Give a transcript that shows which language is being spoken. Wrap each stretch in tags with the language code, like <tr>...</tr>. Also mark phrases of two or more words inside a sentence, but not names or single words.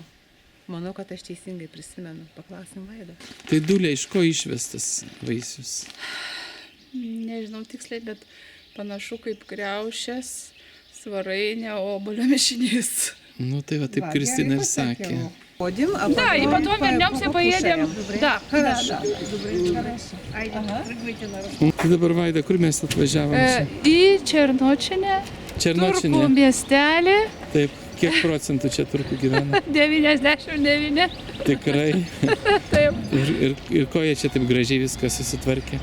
<lt>Manau, kad aš teisingai prisimenu. Paklausim Vaidą. Tai dulė iš ko išvestas vaisius? Nežinau tiksliai, bet panašu kaip kriaušės, svarainė, obuolio mišinys. Nu tai va taip Kristina ir sakė.</lt> <ru>Ходим, а Да, и потом вернемся, поедем. Да, Хорошо.</ru> <lt>Tai dabar Vaida, kur mes atvažiavom? Į Černočinę, Turkų Černočinė. miestelį, Taip, kiek procentų čia turkų gyvena? 99. Tikrai. Taip. Ir ko jie čia taip gražiai viską susitvarkė?</lt>